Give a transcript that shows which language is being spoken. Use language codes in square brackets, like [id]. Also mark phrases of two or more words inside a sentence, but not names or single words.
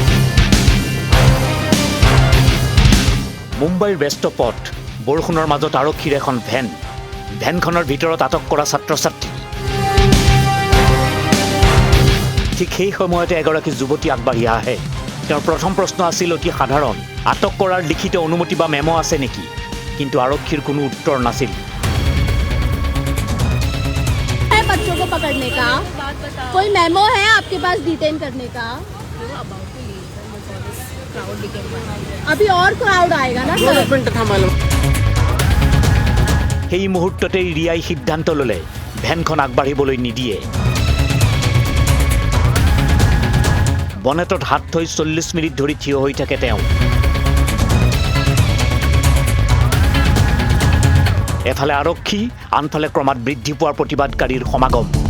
[as] মুম্বাইৰ ব্যস্ত পথ, বৰষুণৰ মাজত আৰক্ষীৰ এখন ভেনখনৰ ভিতৰত আটক কৰা ছাত্ৰ ছাত্ৰী। ঠিক সেই সময়তে এগৰাকী যুৱতী আগবাঢ়ি আহে। তেওঁৰ প্ৰথম প্ৰশ্ন আছিল অতি সাধাৰণ, আটক কৰাৰ লিখিত অনুমতি বা মেম' আছে নেকি? কিন্তু আৰক্ষীৰ কোনো উত্তৰ নাছিল। [hi] बच्चों को पकड़ने का कोई मेमो है आपके पास डिटेन करने का? अभी और क्राउड आएगा ना सर। [as] সেই মুহূৰ্ততেই ৰিয়াই সিদ্ধান্ত ল'লে ভেনখন আগবাঢ়িবলৈ নিদিয়ে। বনেটত হাত থৈ ৪০ মিনিট ধৰি থিয় হৈ থাকে তেওঁ। এফালে আৰক্ষী, আনফালে ক্ৰমাৎ বৃদ্ধি পোৱাৰ প্ৰতিবাদকাৰীৰ সমাগম।